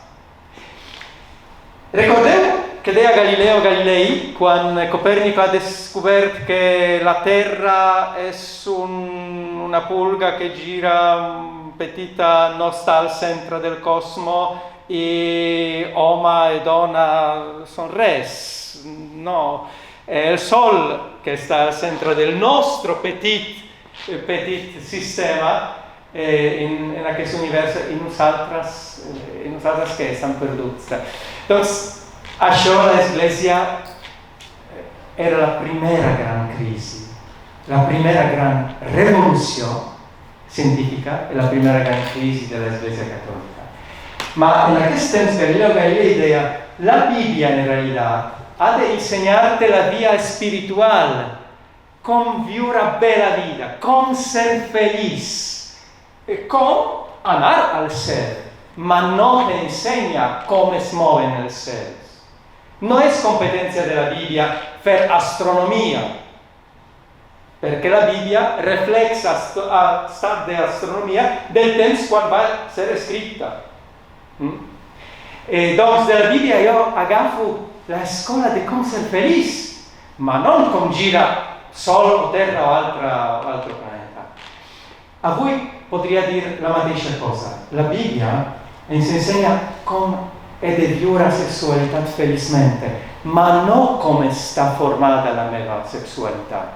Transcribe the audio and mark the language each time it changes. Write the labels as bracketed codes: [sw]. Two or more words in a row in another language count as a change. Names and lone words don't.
[ca] Recordeu que deia Galileo Galilei, quan Copèrnic ha descobert que la Terra és una pulga que gira petita, no està al centre del cosmo, i home e donna són res, no. [it] il Sol, che sta al centro del nostro [ca] petit sistema, in aquest univers, i nosaltres que estem perduts. Doncs això, l'Església era la primera gran crisi, la primera gran revolució científica e la primera gran crisi dell'Església cattolica. Ma in aquest temps Galileo Galilei deia, [it] la Bibbia in realtà [ca] ha de insegnarte la via espiritual, com viure a bella vida, com ser feliz, com anar al cel, ma [es] no te enseña [ca] come es muoven els cels. No és competència de la Bibbia fer astronomia, perquè la Bibbia reflexa l'estat d'astronomia del temps quan va ser escrita. Doncs de la Bibbia jo agafo l'escola de com ser feliç, [it] ma non [ca] com gira Sol o Terra o altro planeta. Avui podria dir la mateixa cosa. La Bibbia ens insegna com è de viure la sessualitat feliçment, ma no com està formada la meva sexualitat.